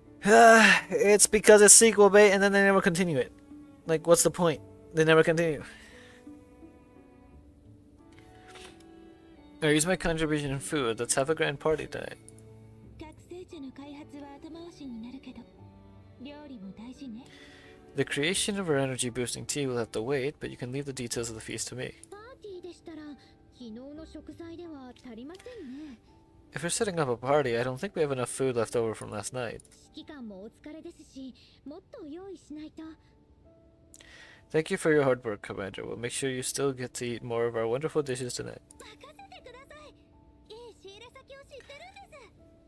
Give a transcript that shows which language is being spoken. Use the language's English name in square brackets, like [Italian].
[English] It's because it's sequel bait, and then they never continue it. Like, what's the point? They never continue. I use my contribution in food. Let's have a grand party tonight. [Japanese] 学生茶の開発は後回しになるけど料理も大事ね。 [English] The creation of our energy boosting tea will have to wait, but you can leave the details of the feast to me. [Japanese] パーティーでしたら昨日の食材では足りませんね。 [English] If we're setting up a party, I don't think we have enough food left over from last night. [Japanese] 指揮官もお疲れですし、もっと用意しないと。 [English] Thank you for your hard work, Commander. We'll make sure you still get to eat more of our wonderful dishes tonight. [Japanese] 任せてください。いい仕入れ先を知ってるんです。